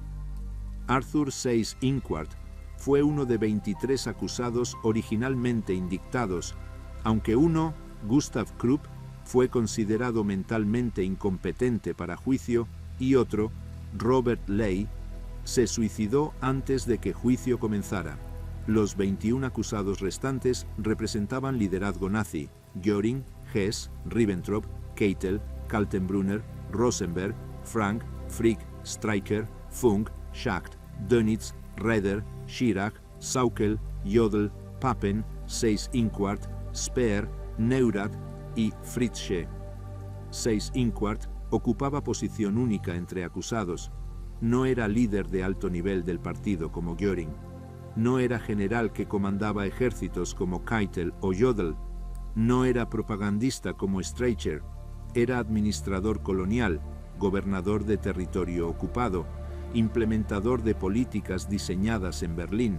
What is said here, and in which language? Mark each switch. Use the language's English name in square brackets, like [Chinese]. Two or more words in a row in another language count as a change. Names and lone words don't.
[Spanish] Arthur Seyss-Inquart fue uno de 23 acusados originalmente indictados, aunque uno, Gustav Krupp, fue considerado mentalmente incompetente para juicio y otro, Robert Ley, se suicidó antes de que juicio comenzara. Los 21 acusados restantes representaban liderazgo nazi: Göring, Hess, Ribbentrop, Keitel, Kaltenbrunner, Rosenberg, Frank, Frick, Streicher, Funk, Schacht, Dönitz, Raeder, Schirach, Sauckel, Jodl, Papen, Seyss-Inquart, Speer, Neurath y Fritzsche. Seyss-Inquart ocupaba posición única entre acusados. No era líder de alto nivel del partido como Göring. No era general que comandaba ejércitos como Keitel o Jodl. No era propagandista como Streicher. Era administrador colonial, gobernador de territorio ocupado, implementador de políticas diseñadas en Berlín.